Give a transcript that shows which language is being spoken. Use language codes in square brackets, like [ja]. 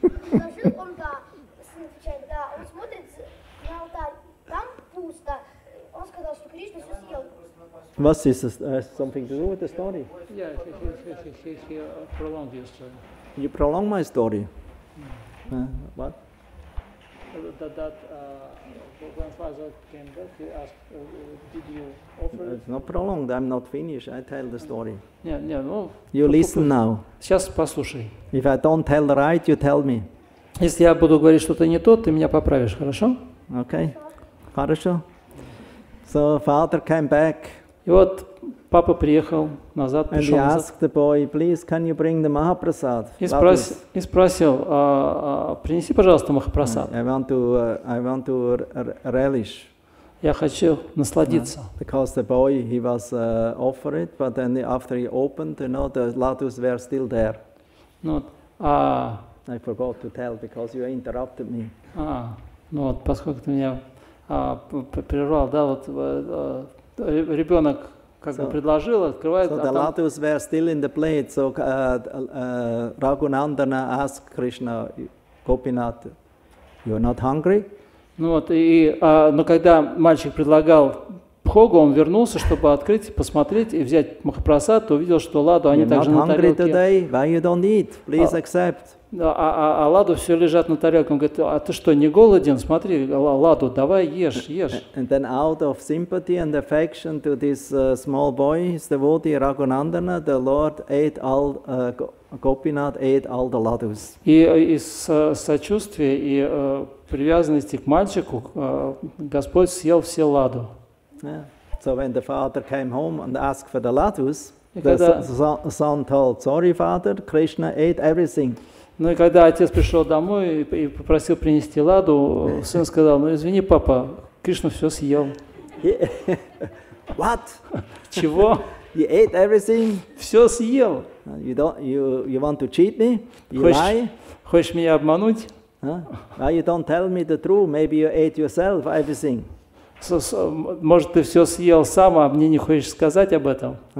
[ru] Положил он, да, сын отвечает, да, он смотрит на алтарь, там пусто. Он сказал, что Кришна все съел. [en] Was this something to do with the story? Yeah, he prolonged your story. You prolong my story. What? That when father came back, he asked, did you offer? It's not prolonged. I'm not finished. I tell the story. [ru] Не, ну. [en] You listen now. [ru] Сейчас послушай. [en] If I don't tell the right, you tell me. [ru] Если я буду говорить что-то не то, ты меня поправишь, хорошо? [en] Okay. [ru] Хорошо. [en] So father came back. [ru] И вот папа приехал назад, пришел назад. [en] And he asked the boy, please, can you bring the Mahaprasad? [ru] И спросил, принеси, пожалуйста, Махапрасад. [en] I want to relish. [ru] Я хочу насладиться. [en] Because the boy, he was offered it, but then after he opened, the ladus were still there. [ru] Ну, [en] I forgot to tell because you interrupted me. [ru] Ну вот, поскольку ты меня прервал, да, вот ребенок как бы предложил, открывает. [en] So the ladus were still in the plate. So Raghunandana asked Krishna, Gopinath, "You are not hungry?" [ru] Ну вот, но когда мальчик предлагал Бхогу, он вернулся, чтобы открыть, посмотреть и взять Махапрасад, то увидел, что ладу они также на тарелке. [en] Today? Why you don't eat? Please accept. [ru] А ладу все лежат на тарелке. Он говорит, а ты что, не голоден? Смотри, ладу, давай ешь, ешь. [en] And then out of sympathy and affection to this small boy, his devotee Raghunandana, the Lord ate all, Gopinath ate all the ladus. [ru] И из сочувствия и привязанности к мальчику Господь съел все ладу. [en] Yeah. So when the father came home and asked for the ladus, the son told, "Sorry, father, Krishna ate everything." [ru] Ну и когда отец пришел домой и попросил принести ладу, сын сказал, ну извини, папа, Кришна все съел. [en] What? [ru] Чего? [en] You ate everything? [ru] Все съел. [en] You want to cheat me? You lie? [ru] Хочешь меня обмануть? [en] Why you don't tell me the truth? Maybe you ate yourself everything. [ru] Может, ты все съел сам, а мне не хочешь сказать об этом?